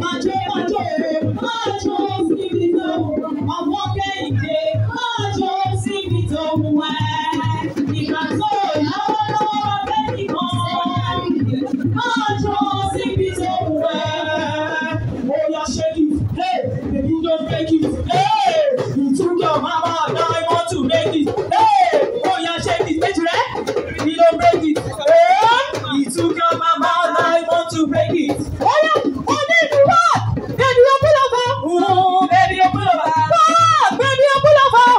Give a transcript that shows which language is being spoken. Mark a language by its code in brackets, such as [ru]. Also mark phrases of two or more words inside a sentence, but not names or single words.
[yo] Má jó, má jó, má jó síbi tó wù ẹ́. Ọmọ Kẹ́hìndé, má jó síbi tó wù ẹ́. Ìgbà tó lọ́wọ́ lọ́wọ́ máa fẹ́ mi gan. Má jó síbi tó wù ẹ́. Ó yá, ṣe kí, [en] hey, Baby, don't break it. Hey, you took your mama, now I want to break it. Hey, oh yeah, shake it, make it, eh? Baby, don't break it. Hey, you took your mama, now I want to break it. Oh yeah, oh baby, what? Baby, you pull over. Ooh, baby, you pull over. What? Baby, you pull over.